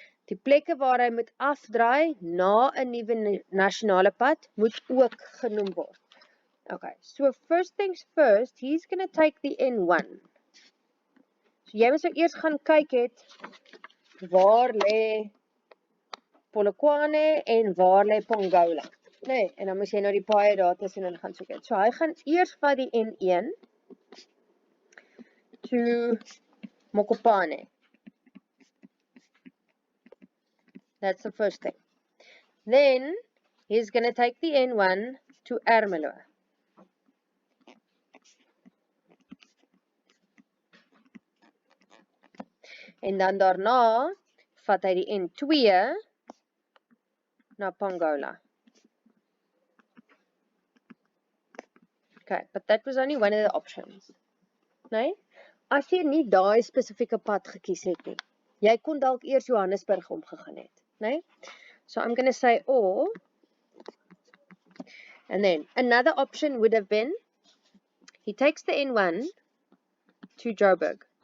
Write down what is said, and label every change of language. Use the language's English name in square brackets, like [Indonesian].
[Afrikaans] Die plekke waar hy moet afdraai na 'n nuwe nasionale pad moet ook genoem word. [English] Okay, so first things first, he's going to take the N1. [Afrikaans] So jy moet so eers gaan kyk het, waar lê Polokwane en waar lê Pongola. Nee, en dan moet jy nou die paaie daar tussenin gaan soek het. So hy gaan eers vat die N1 to Mokopane. [English] That's the first thing. Then he's going to take the N1 to Ermelo. [Afrikaans] En dan daarna vat hy die N2 na Pongola. [English] Okay, but that was only one of the options. [Afrikaans] Nee? As jy nie daai spesifieke pad gekies het nie, jy kon dalk eers Johannesburg omgegaan het. Nee? [English] So I'm going to say or, and then another option would have been, he takes the N1 to Joburg.